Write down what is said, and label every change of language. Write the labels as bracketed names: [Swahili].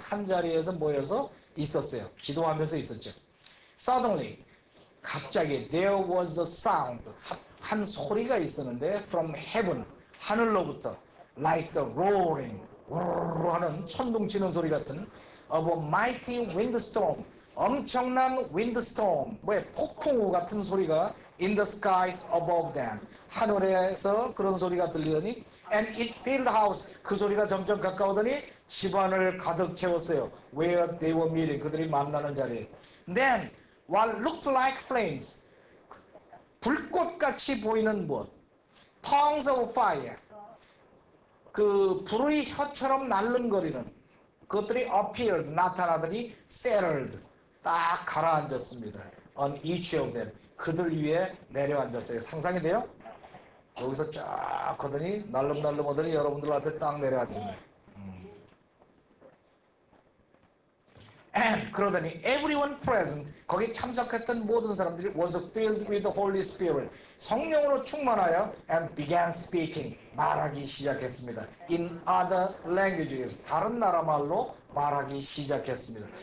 [Korean] 한 자리에서 모여서 있었어요. 기도하면서 있었죠. [English] Suddenly [Korean] 갑자기 [English] there was a sound. [Korean] 한 소리가 있었는데 [English] from heaven [Korean] 하늘로부터 [English] like the roaring [Korean] 하는 천둥 치는 소리 같은 [English] of a mighty windstorm [Korean] 엄청난 windstorm 뭐야 폭풍우 같은 소리가 [English] in the skies above them [Korean] 하늘에서 그런 소리가 들리더니 [English] and it filled the house [Korean] 그 소리가 점점 가까우더니 집안을 가득 채웠어요. [English] where they were meeting [Korean] 그들이 만나는 자리에 [English] then what looked like flames [Korean] 불꽃같이 보이는 무엇 [English] tongues of fire [Korean] 그 불의 혀처럼 날름거리는 그것들이 [English] appeared [Korean] 나타나더니 [English] settled [Korean] 딱 가라앉았습니다. [English] on each of them [Korean] 그들 위에 내려앉았어요. 상상이 돼요? 여기서 쫙 하더니 날름날름 하더니 여러분들한테 딱 내려앉습니다. [English] And [Korean] 그러더니 [English] everyone present [Korean] 거기 참석했던 모든 사람들이 [English] was filled with the Holy Spirit [Korean] 성령으로 충만하여 [English] and began speaking [Korean] 말하기 시작했습니다. [English] in other languages [Korean] 다른 나라 말로 말하기 시작했습니다.